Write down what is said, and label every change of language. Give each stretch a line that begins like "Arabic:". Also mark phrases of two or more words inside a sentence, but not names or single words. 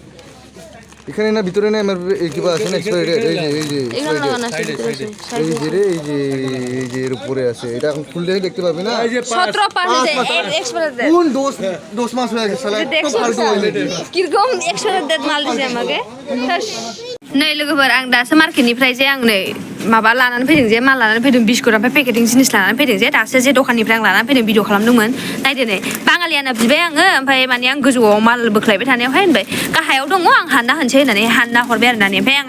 Bangla: এখানে না ভিতরে না আমার এই কিবা আছে না
English: expiry date
Bangla: এই যে এখানে লাগানো আছে ভিতরে আছে এই যে রে এই যে এর উপরে আছে এটা এখন খুললে দেখতে পাবি না 17 পাস আছে
English: expiry date
Bangla: কোন দোষ মাস হয়ে গেছে শালা একটু ফালতু হয় নাকি কিরকম এক্সপায়ার ডেট মাল দিছে আমাকে
Bodo: नै लोगोफोर आं दासो मार्केटनिफ्राय जे आं नै माबा लानानै फैदों जे माल लानानै फैदों बिस्कुट ओमफ्राय पेकेटिं जिनिस लानानै फैदों जे दासो जे दखाननिफ्राय आं लानानै फैदों भिडिअ खालामदोंमोन नायदो नै बाङालियाना बिबाय आङो ओमफ्राय माने आं गोजौआव माल बोख्लायबाय थानायावहाय होनबाय गाहायाव दङ आं हानना होनसै होननानै हानना हरबाय आरो